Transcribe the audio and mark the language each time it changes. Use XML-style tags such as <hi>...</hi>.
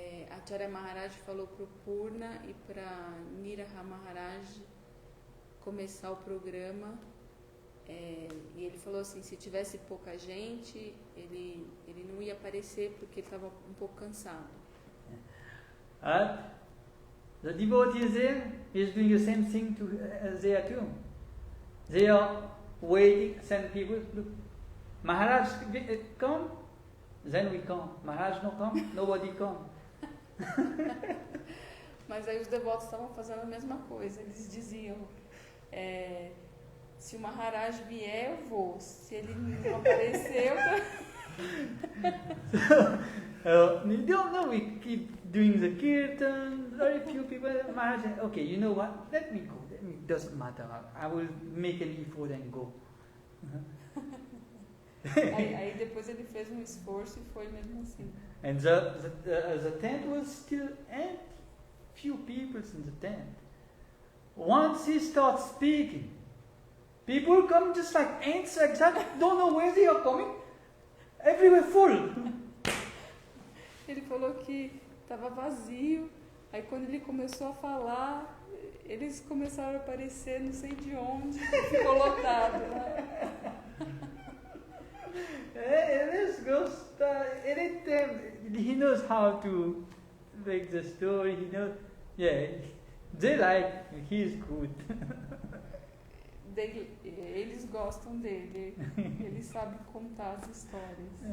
<pt>A Acharya Maharaj falou para o Purna e para Niriha Maharaj começar o programa, e ele falou assim, se tivesse pouca gente, ele não ia aparecer porque ele estava um pouco cansado.</pt> <en>The devotees there is doing the same thing there too. They are waiting, send people, look, Maharaj come, then we come. Maharaj no come, nobody come.</en> <pt>Mas aí os devotos estavam fazendo a mesma coisa. Eles diziam, se o Maharaj vier, eu vou. Se ele não aparecer,</pt> <en>You don't know, we keep doing the kirtan, very few people, Maharaj, okay, you know what, let me go, doesn't matter, I will make an effort and go.</en> <pt>Aí depois ele fez um esforço e foi mesmo assim.</pt> <en>And the tent was still empty, few people in the tent. Once he starts speaking, people come just like ants, exactly, don't know where they are coming, everywhere full.</en> <pt>Ele falou que estava vazio, aí quando ele começou a falar, eles começaram a aparecer não sei de onde, ficou lotado.</pt> <en>This ghost, anytime he knows how to make the story, he knows, they like, he's good.</en> <pt>Eles gostam dele, ele sabe contar as histórias.</pt>